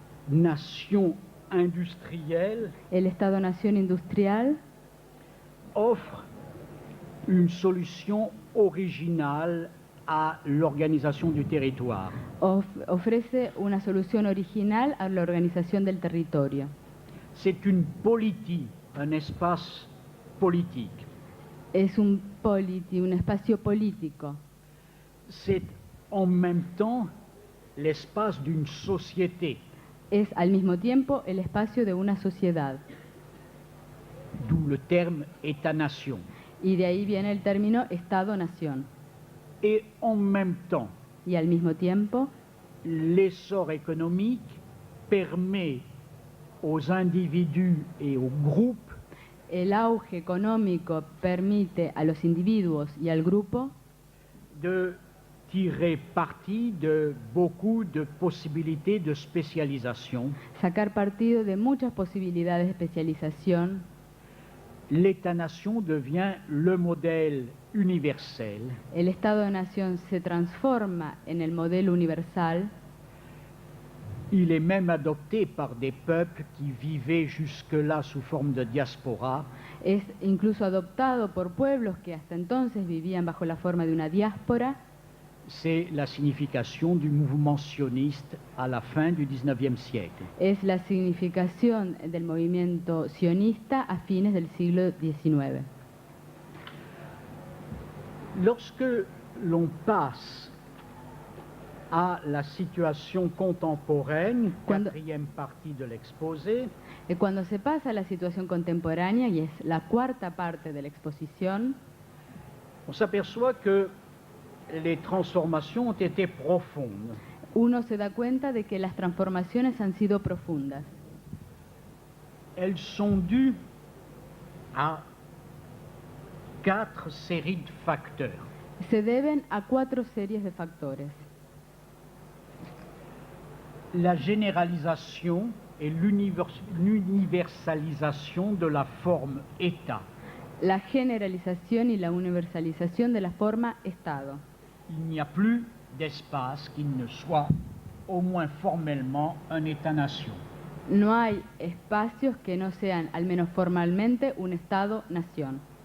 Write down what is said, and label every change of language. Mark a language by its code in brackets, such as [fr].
[fr] L'État-nation industriel [es] El Estado-nación industrial [fr] offre une solution originale à l'organisation du territoire. [es] ofrece una solución original a la organización del territorio. [fr] C'est une politique, un espace politique. [es] Es un espacio político. [fr] C'est en même temps l'espace d'une société, [es] Es al mismo tiempo el espacio de una sociedad. [fr] d'où le terme État-nation. [es] Y de ahí viene el término Estado-nación. [fr] Et en même temps, [es] Y al mismo tiempo, [fr] l'essor économique permet aux individus et aux groupes [es] el auge económico permite a los individuos y al grupo [fr] de tirer parti de beaucoup de possibilités de spécialisation. [es] sacar partido de muchas posibilidades de especialización. [fr] L'État-nation devient le modèle universel [es] El Estado-nación se transforma en el modelo universal. [fr] Il est même adopté par des peuples qui vivaient jusque-là sous forme de diaspora. [es] Es incluso adoptado por pueblos que hasta entonces vivían bajo la forma de una diáspora. [fr] C'est la signification du mouvement sioniste à la fin du XIXe siècle. [es] Es la significación del movimiento sionista a fines del siglo XIX. [fr] Lorsque l'on passe à la situation contemporaine, [es] Cuando- [fr] quatrième partie de l'exposé, [es] Cuando se pasa a la situación contemporánea, y es la cuarta parte de la exposición, [fr] on s'aperçoit que les transformations ont été profondes. [es] uno se da cuenta de que las transformaciones han sido profundas. [fr] Elles sont dues à 4 séries de facteurs. [es] Se deben a 4 series de factores. [fr] La généralisation et l'universalisation de la forme État. [es] La generalización y la universalización de la forma Estado. [fr] Il n'y a plus d'espace qui ne soit au moins formellement, un État-nation. [es] No hay espacios que no sean, al menos formalmente, un Estado-nación.